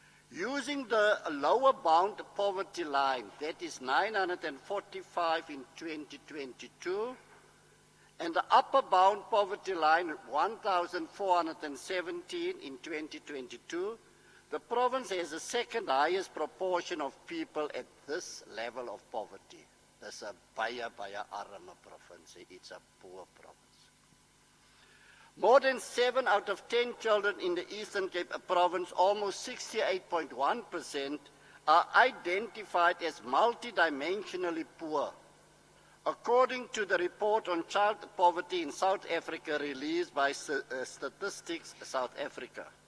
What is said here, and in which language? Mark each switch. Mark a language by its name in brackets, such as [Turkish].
[English] Using the lower bound poverty line, that is 945 in 2022, and the upper bound poverty line, 1,417 in 2022, the province has the second highest proportion of people at this level of poverty. [Afrikaans] Dis 'n baie arme provinsie. [English] It's a poor province. More than 7 out of 10 children in the Eastern Cape province, almost 68.1%, are identified as multidimensionally poor, according to the report on child poverty in South Africa released by Statistics South Africa.